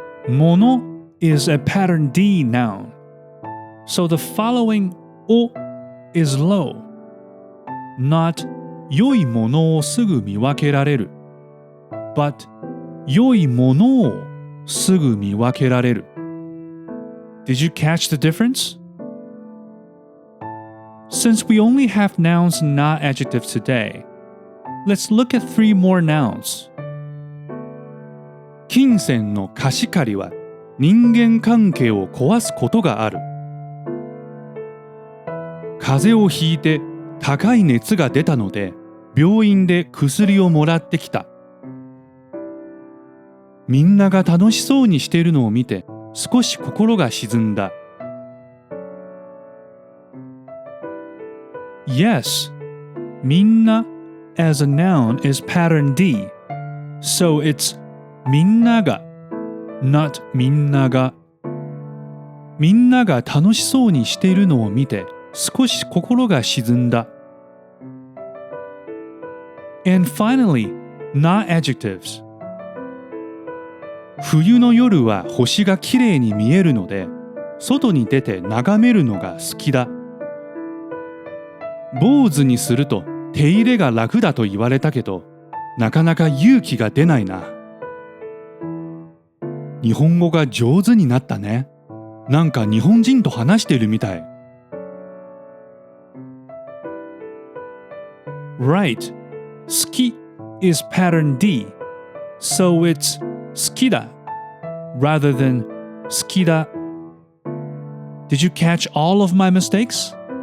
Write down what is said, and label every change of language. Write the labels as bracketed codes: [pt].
[en] もの is a pattern D noun. So the following お is low. Not [ja] 良いものをすぐ見分けられる。 [en] But [ja] 良いものをすぐ見分けられる。 [en] Did you catch the difference? Since we only have nouns and na-adjectives today, let's look at 3 more nouns. [ja] 金銭の貸し借りは人間関係を壊すことがある。風邪をひいて高い熱が出たので病院で薬をもらってきた。みんなが楽しそうにしているのを見て少し心が沈んだ。 [en] Yes, みんな as a noun is pattern D, so it's みんなが not みんなが。 [ja] みんなが楽しそうにしているのを見て少し心が沈んだ。 [en] And finally, na-adjectives. [ja] 冬の夜は星がきれいに見えるので、外に出て眺めるのが好きだ。坊主にすると手入れが楽だと言われたけど、なかなか勇気が出ないな。日本語が上手になったね。なんか日本人と話しているみたい。 [en] Right. 好き is pattern D, so it's 好きだ rather than 好きだ。 Did you catch all of my mistakes?